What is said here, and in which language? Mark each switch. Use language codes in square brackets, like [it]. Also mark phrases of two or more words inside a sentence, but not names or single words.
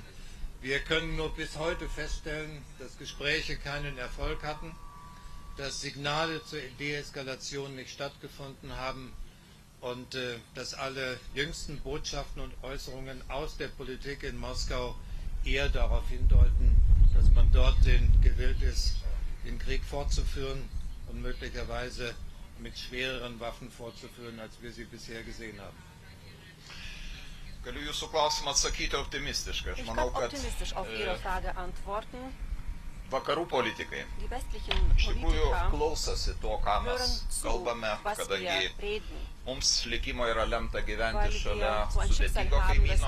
[de] Wir können nur bis heute feststellen, dass Gespräche keinen Erfolg hatten, dass Signale zur Deeskalation nicht stattgefunden haben und dass alle jüngsten Botschaften und Äußerungen aus der Politik in Moskau eher darauf hindeuten, dass man dort gewillt ist, den Krieg fortzuführen und möglicherweise mit schwereren Waffen fortzuführen, als wir sie bisher gesehen haben. [lt] Galiu jūsų klausimą atsakyti optimistiškai. Aš manau, kad vakarų politikai iš tikrųjų klausosi to, ką mes kalbame, kadangi mums likimo yra lemta gyventi šalia sudėtingo kaimyno.